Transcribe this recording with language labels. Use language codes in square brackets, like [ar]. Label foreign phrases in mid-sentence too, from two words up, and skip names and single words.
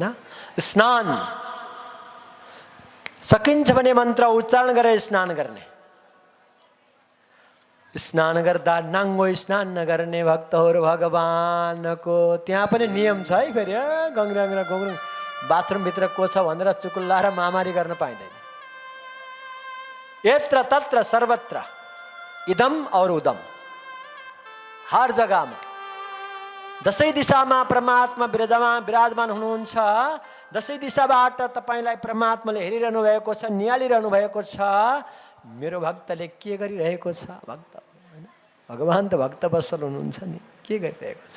[ne] स्नान सकिन्छ भने मन्त्र उच्चारण गरेर स्नान गर्ने। स्नान गर्दा नाङ्गो स्नान नगर्ने। भक्त और भगवानको त्यहाँ पनि नियम छ है। फेरि गङ्ग्राङ्ग्रा गोङ्ग्रुङ बाथरुमभित्र को छ भनेर चुकुल्ला र मामारी गर्न पाइँदैन। [sa] यत्र तत्र सर्वत्र [ne] इदम और उदम, हर जग्गामा दसैँ दिशामा परमात्मा विराजमान हुनुहुन्छ। दसैँ दिशाबाट तपाईँलाई परमात्माले हेरिरहनु भएको छ, निहालिरहनु भएको छ। मेरो भक्तले के गरिरहेको छ? भक्त भगवान त भक्त बसल हुनुहुन्छ नि, के गरिरहेको छ?